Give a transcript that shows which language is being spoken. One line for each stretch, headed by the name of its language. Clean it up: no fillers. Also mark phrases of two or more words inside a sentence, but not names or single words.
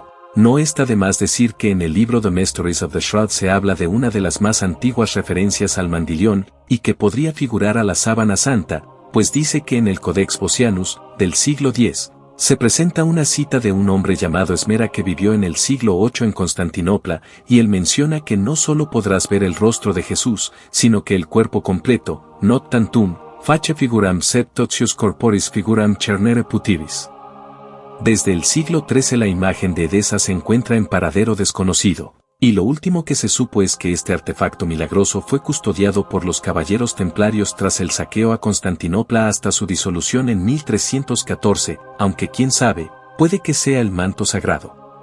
Spanish: No está de más decir que en el libro The Mysteries of the Shroud se habla de una de las más antiguas referencias al mandilión, y que podría figurar a la sábana santa, pues dice que en el Codex Bosianus, del siglo X, se presenta una cita de un hombre llamado Esmera que vivió en el siglo VIII en Constantinopla, y él menciona que no solo podrás ver el rostro de Jesús, sino que el cuerpo completo,
Latin: not tantum, face figuram sed totius corporis figuram cernere putibis.
Spanish: Desde el siglo XIII la imagen de Edesa se encuentra en paradero desconocido, y lo último que se supo es que este artefacto milagroso fue custodiado por los caballeros templarios tras el saqueo a Constantinopla hasta su disolución en 1314, aunque quién sabe, puede que sea el manto sagrado.